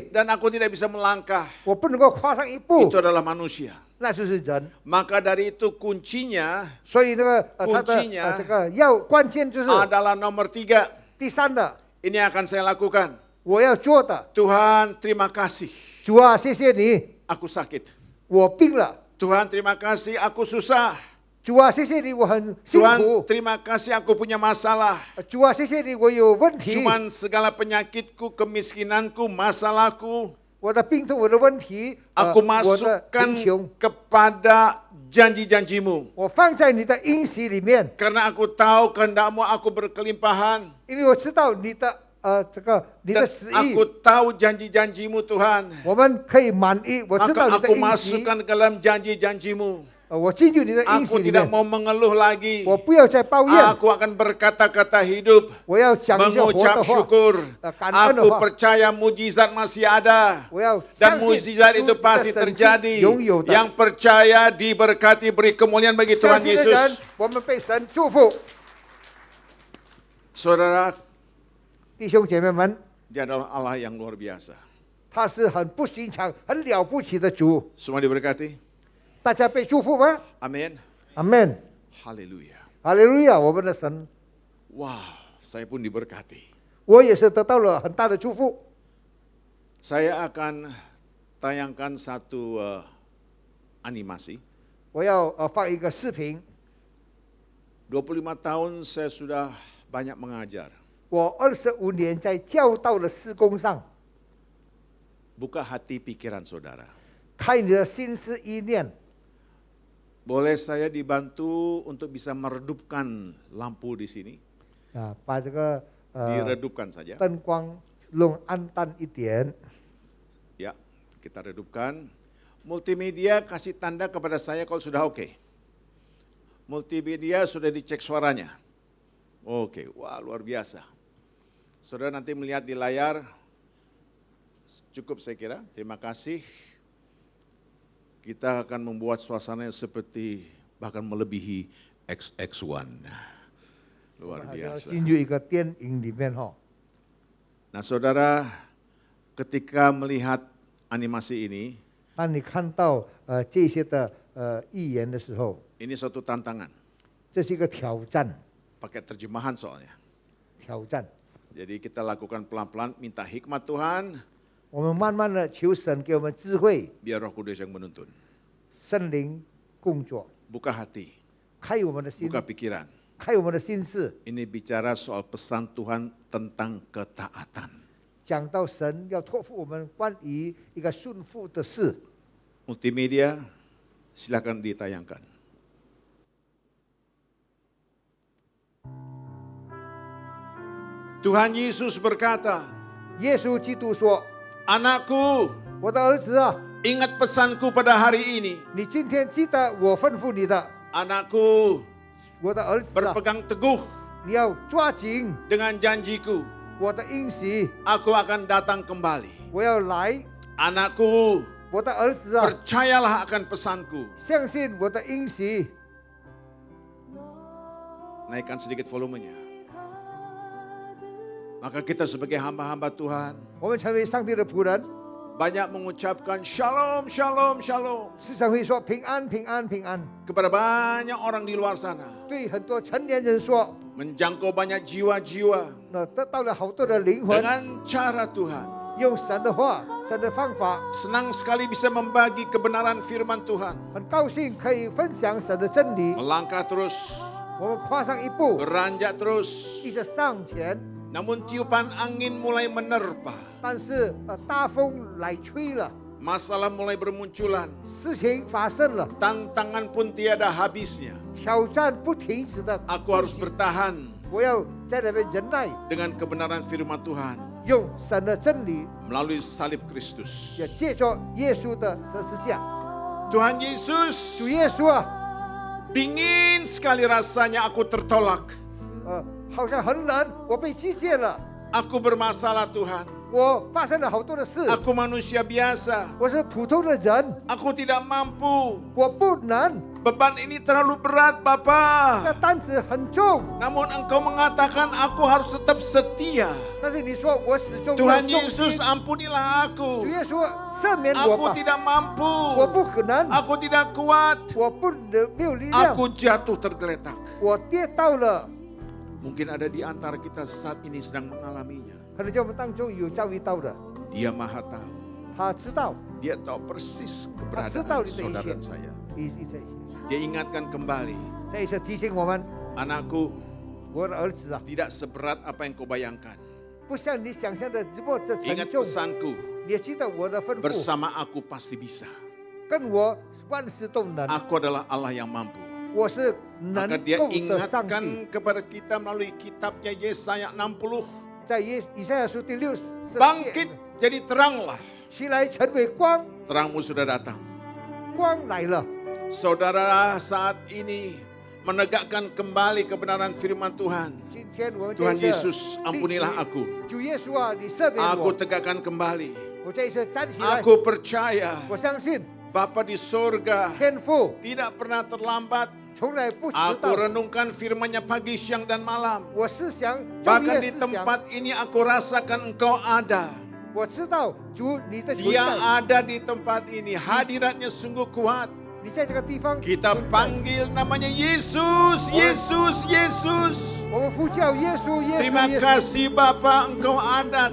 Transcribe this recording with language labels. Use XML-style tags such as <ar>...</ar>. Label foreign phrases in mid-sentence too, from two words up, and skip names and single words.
<id>Dan aku tidak bisa melangkah.</id> <zh>我不能够跨上一步</zh> <id>Itu，adalah manusia.</id> <zh>那就是人。</zh> <id>Maka dari itu kuncinya</id> <zh>所以那个他的</zh> <id>kuncinya</id> <zh>这个要关键就是</zh> <id>adalah nomor 3.</id> <zh>第三的，</zh> <id>Ini yang akan saya lakukan.</id> <zh>我要做的。</zh> <id>Tuhan, terima kasih.</id> <zh>主啊，谢谢你，</zh> <id>Aku sakit.</id> <zh>我病了。</zh> <id>Tuhan, terima kasih. Aku susah.</id> <zh>主啊，谢谢你，我很辛</zh> <id>Tuhan,</id> <zh>苦。</zh> <id>terima kasih. Aku punya masalah.</id> <zh>主啊，谢谢你，我有问题。</zh> <id>Cuman segala penyakitku, kemiskinanku, masalahku,</id> <zh>我的病痛，我的问题，</zh> <id>aku</id> <zh>我的</zh> <id>masukkan</id> <zh>贫穷，</zh> <id>kepada janji-janjimu.</id> <zh>我放在你的应许里面，</zh> <id>Karena aku tahu kehendak-Mu aku berkelimpahan.</id> <zh>因为我知道你的你的</zh> <id>Dan</id> <zh>旨意</zh> <id>aku，tahu janji-janjimu Tuhan.</id> <zh>我们可以满意。我知道</zh> <id>Maka</id> <zh>你的</zh> <id>aku</id> <zh>应许，</zh> <id>masukkan ke dalam janji-janjimu.</id> <zh>我进入你的应许</zh> <id>Aku</id> <zh>里</zh> <id>tidak</id> <zh>面，</zh> <id>mau mengeluh lagi.</id> <zh>我不要再抱怨，</zh> <id>Aku akan berkata-kata hidup.</id> <zh>我要讲一些活</zh> <id>Mengucap</id> <zh>的话，</zh> <id>syukur.</id> <zh>感恩的</zh> <id>Aku</id> <zh>话，</zh> <id>percaya mujizat masih ada.</id> <zh>我要</zh> <id>Dan</id> <zh>相信</zh> <id>mujizat</id> <zh>主</zh> <id>itu</id> <zh>的</zh> <id>pasti</id> <zh>神迹</zh> <id>terjadi.</id> <zh>拥有的。</zh> <id>Yang percaya diberkati, beri kemuliaan bagi</id> <zh>相</zh> <id>Tuhan</id> <zh>信的人</zh> <id>Yesus.，</id> <zh>我们被神祝福。</zh> <id>Saudara,</id> <zh>弟兄姐妹们，</zh> <id>Dia adalah Allah yang luar biasa.</id> <zh>他是很不寻常、很了不起的主。</zh> <id>Semua diberkati.</id> <zh>大家被祝福吗？</zh> <id>Amin.</id> <zh>阿门，</zh> <id>Haleluya.</id> <zh>哈利路亚！我们的神，</zh> <id>Wow, saya pun diberkati.</id> <zh>我也是得到了很大的祝福。</zh> <id>Saya akan tayangkan satu animasi.</id> <zh>我要放一个视频。</zh> <id>25 tahun saya sudah banyak mengajar.</id> <zh>我25年在教导的事工上，</zh> <id>Buka hati pikiran saudara.</id> <zh>开你的心思意念。</zh> <id>Boleh saya dibantu untuk bisa meredupkan lampu di sini?</id> <zh>啊，把这个</zh> <id>Diredupkan saja.</id> <zh>灯光弄暗淡一点。</zh> <id>Ya, kita redupkan. Multimedia kasih tanda kepada saya kalau sudah oke. Multimedia sudah dicek suaranya. Oke, wah luar biasa. Saudara nanti melihat di layar, cukup saya kira. Terima kasih. Kita akan membuat suasananya seperti bahkan melebihi XX1. Luar</id> <zh>要</zh> <id>biasa.</id> <zh>进入一个电影里面哈。</zh> <id>Nah saudara, ketika melihat animasi ini,</id> <zh>当你看到这些的预言的时候，</zh> <id>ini suatu tantangan.</id> <zh>这是一个挑战，</zh> <id>Pakai terjemahan soalnya.</id> <zh>挑战。</zh> <id>Jadi kita lakukan pelan-pelan, minta hikmat Tuhan,</id> <zh>我们慢慢的求神给我们智慧，</zh> <id>biar Roh Kudus yang menuntun.</id> <zh>圣灵工作，</zh> <id>Buka hati,</id> <zh>开我们的心，</zh> <id>buka pikiran.</id> <zh>开我们的心思，</zh> <id>Ini bicara soal pesan Tuhan tentang ketaatan.</id> <zh>讲到神要托付我们关于一个顺服的事。</zh> <id>Multimedia, silakan ditayangkan. Tuhan Yesus berkata,</id> <zh>耶稣基督说</zh> <id>anakku,：“</id> <zh>我的儿子啊，</zh> <id>ingat pesanku pada hari ini.</id> <zh>你今天记得我吩咐你的，</zh> <id>Anakku,</id> <zh>我的儿子啊，</zh> <id>berpegang teguh</id> <zh>你要抓紧</zh> <id>dengan janjiku.</id> <zh>我的应许，</zh> <id>Aku akan datang kembali.</id> <zh>我要来。</zh> <id>Anakku,</id> <zh>我的儿子啊，</zh> <id>percayalah akan pesanku.</id> <zh>相信我的应许。”</zh> <id>Naikkan sedikit volumenya. Maka kita sebagai hamba-hamba Tuhan</id> <zh>我们成为上帝的仆人，</zh> <id>banyak mengucapkan shalom, shalom, shalom</id> <zh>时常会说平安，平安，平安。</zh> <id>kepada banyak orang di luar sana.</id> <zh>对很多成年人说，</zh> <id>Menjangkau banyak jiwa-jiwa</id> <zh>那得到了好多的灵魂，</zh> <id>dengan cara Tuhan.</id> <zh>用神的话、神的方法，</zh> <id>Senang sekali bisa membagi kebenaran firman Tuhan.</id> <zh>很高兴可以分享神的真理。</zh> <id>Melangkah terus,</id> <zh>我们跨上一步，</zh> <id>beranjak terus.</id> <zh>一直上前。</zh> <id>Namun tiupan angin mulai menerpa.</id> <zh>但是大风来吹了，</zh> <id>Masalah mulai bermunculan.</id> <zh>事情发生了，</zh> <id>Tantangan pun tiada habisnya.</id> <zh>挑战不停止的。</zh> <id>Aku harus bertahan</id> <zh>我要在那边忍耐，</zh> <id>dengan kebenaran firman Tuhan</id> <zh>用神的真理，</zh> <id>melalui salib Kristus.</id> <zh>也借着耶稣的十字架。</zh> <id>Tuhan Yesus,</id> <zh>主耶稣啊，</zh> <id>dingin sekali rasanya aku tertolak.</id> <zh>好像很冷，我被击剑了，</zh> <id>Aku bermasalah Tuhan.</id> <zh>我发生了好多的事，</zh> <id>Aku manusia biasa.</id> <zh>我是普通的人，</zh> <id>Aku tidak mampu.</id> <zh>我不能，</zh> <id>Beban ini terlalu berat,</id> <zh>这</zh> <id>Bapa.</id> <zh>担子很重。</zh> <id>Namun Engkau mengatakan aku harus tetap setia.</id> <zh>但是你说我始终要</zh> <id>Tuhan</id> <zh>忠</zh> <id>Yesus,</id> <zh>心，</zh> <id>ampunilah aku.</id> <zh>主耶稣赦免我</zh> <id>Aku</id> <zh>吧，</zh> <id>tidak mampu.</id> <zh>我不可能，</zh> <id>Aku tidak kuat.</id> <zh>我不能没有力量，</zh> <id>Aku jatuh tergeletak.</id> <zh>我跌倒了。</zh> <id>Mungkin ada di antara kita saat ini sedang mengalaminya.</id> <zh>可能在我们当中有遭遇到的，</zh> <id>Dia maha tahu.</id> <zh>他知道，</zh> <id>Dia tahu persis Maksud keberadaan tahu saudara dia dan saya.</id> <zh>这些，</zh> <id>Dia ingatkan kembali,</id> <zh>再一次提醒我们，</zh> <id>anakku,</id> <zh>我的儿子啊，</zh> <id>tidak seberat apa yang kau bayangkan.</id> <zh>不像你想象的这么的沉</zh> <id>Ingat</id> <zh>重。</zh> <id>pesanku,</id> <zh>你也记得我的吩咐，</zh> <id>bersama aku pasti bisa.</id> <zh>跟我万事都能，</zh> <id>Aku adalah Allah yang mampu.</id> <zh>我是能</zh> <id>Maka dia</id> <zh>够的上帝。</zh> <id>ingatkan kepada kita melalui kitabnya Yesaya 60.</id> <zh>在以赛亚书第60</zh> <id>Bangkit jadi teranglah.</id> <zh>起来成为光，</zh> <id>Terangmu sudah datang.</id> <zh>光来了。</zh> <id>Saudara saat ini menegakkan kembali kebenaran firman Tuhan.</id> <zh>今天我们</zh> <id>Tuhan</id> <zh>这一次</zh> <id>Yesus, ampunilah aku.</id> <zh>主耶稣啊，你赦免</zh> <id>Aku</id> <zh>我，</zh> <id>tegakkan kembali.</id> <zh>我这一次站起来，</zh> <id>Aku percaya</id> <zh>我相信</zh> <id>Bapa di sorga</id> <zh>天父</zh> <id>tidak pernah terlambat.</id> <zh>从来不迟</zh> <id>Aku</id> <zh>到。</zh> <id>renungkan firman-Nya pagi, siang, dan malam.</id> <zh>我思想昼</zh> <id>Bahkan</id> <zh>夜</zh> <id>di</id> <zh>思想，</zh> <id>tempat ini aku rasakan Engkau ada.</id> <zh>我知道主你的存</zh> <id>Dia</id> <zh>在，</zh> <id>ada di tempat ini. Hadiratnya sungguh kuat.</id> <zh>你在这个地方</zh> <id>Kita</id> <zh>存在。</zh> <id>panggil namanya Yesus, Yesus, Yesus.</id> <zh>我们呼叫耶稣，耶稣，</zh> <id>Terima</id> <zh>耶稣。</zh> <id>kasih Bapa, Engkau ada.</id>